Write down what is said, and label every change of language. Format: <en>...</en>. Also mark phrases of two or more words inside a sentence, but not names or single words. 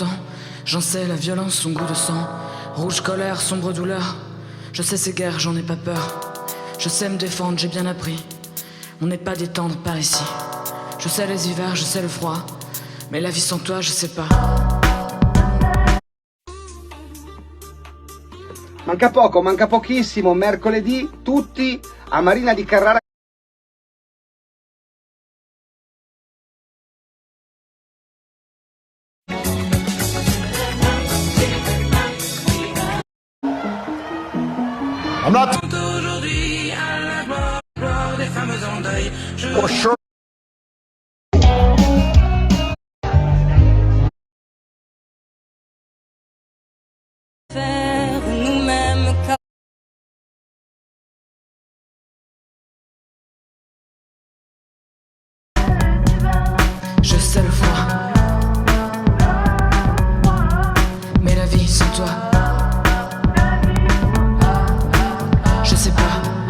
<fr>J'en sais la violence, son goût de sang. Rouge colère, sombre douleur. Je sais ces guerres, j'en ai pas peur. Je sais me défendre, j'ai bien appris. On n'est pas des tendres par ici. Je sais les hivers, je sais le froid. Mais la vie sans toi, je sais pas.</fr> <it>Manca poco, manca pochissimo, mercoledì tutti a Marina di Carrara.</it> <en>I'm not for sure.</en> <fr>Faire nous-mêmes. Je sais le froid, mais la vie sans toi, je sais pas.</fr>